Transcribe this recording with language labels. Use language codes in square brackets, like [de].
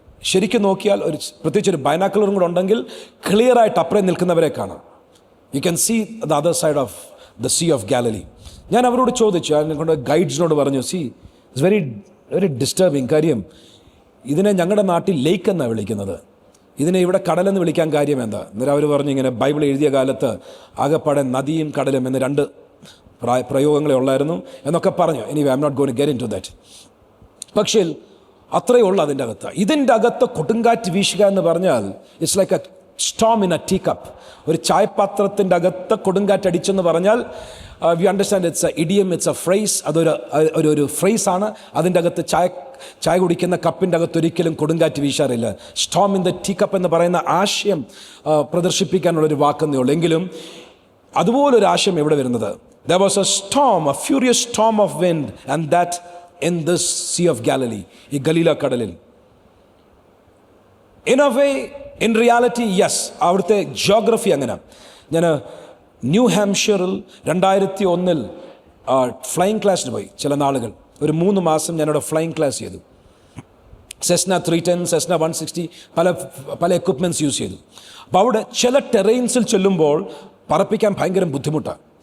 [ml] ശരിക്കും നോക്കിയാൽ പ്രത്യേകിച്ച് ഒരു ബൈനാക്കുലറും കൂടെ ഉണ്ടെങ്കിൽ ക്ലിയർ ആയിട്ട് അപ്പുറം നിൽക്കുന്നവരെ കാണാം. [en] You can see the other side of the Sea of Galilee. [ml] ഞാൻ അവരോട് ചോദിച്ചു, അതിനെ കൊണ്ട് ഗൈഡ്സിനോട് പറഞ്ഞു, [en] It's very very disturbing. [ml] കാര്യം ഇതിനെ ഞങ്ങളുടെ നാട്ടിൽ ലേക്ക് എന്നാണ് വിളിക്കുന്നത്, ഇതിനെ ഇവിടെ കടലെന്ന് വിളിക്കാൻ കാര്യം എന്താ? അന്നേരം അവർ പറഞ്ഞു, ഇങ്ങനെ ബൈബിൾ എഴുതിയ കാലത്ത് ആകെപ്പാടെ നദിയും കടലും എന്ന് 2 പ്രയോഗങ്ങളെ ഉള്ളായിരുന്നു എന്നൊക്കെ പറഞ്ഞു. [en] ഇനി I am not going to get into that. [ml] പക്ഷേ അത്രയേ ഉള്ളൂ അതിൻ്റെ അകത്ത്. ഇതിൻ്റെ അകത്ത് കൊടുങ്കാറ്റ് വീശുക എന്ന് പറഞ്ഞാൽ [en] It's like a storm in a tea cup. [ml] ഒരു ചായപാത്രത്തിൻ്റെ അകത്ത് കൊടുങ്കാറ്റ് അടിച്ചെന്ന് പറഞ്ഞാൽ [en] We understand it's a idiom, it's a phrase. [ml] അതൊരു ഫ്രേസാണ്. അതിൻ്റെ അകത്ത് ചായ കുടിക്കുന്ന കപ്പിൻ്റെ അകത്ത് ഒരിക്കലും കൊടുങ്കാറ്റ് വീശാറില്ല. [en] storm in the tea cup [ml] എന്ന് പറയുന്ന ആശയം പ്രദർശിപ്പിക്കാനുള്ളൊരു വാക്കെന്നേ ഉള്ളൂ. എങ്കിലും അതുപോലൊരു ആശയം എവിടെ വരുന്നത്? [en] There was a storm, a furious storm of wind, and that in this Sea of Galilee, [ml] ഈ ഗലീല കടലിൽ. [en] In a way, in reality, yes, [ml] അവിടുത്തെ ജിയോഗ്രഫി അങ്ങനെ. ഞാൻ ന്യൂ ഹാംഷറിൽ 2001 ഫ്ലൈയിങ് ക്ലാസ്സിന് പോയി ചില നാളുകൾ. ഒരു 3 മാസം ഞാനവിടെ ഫ്ലൈയിങ് ക്ലാസ് ചെയ്തു. സെസ്ന 310, സെസ്ന 160 പല എക്വിപ്മെൻറ്റ്സ് യൂസ് ചെയ്തു. അപ്പോൾ അവിടെ ചില ടെറൈൻസിൽ ചെല്ലുമ്പോൾ പറപ്പിക്കാൻ ഭയങ്കര ബുദ്ധിമുട്ടാണ്.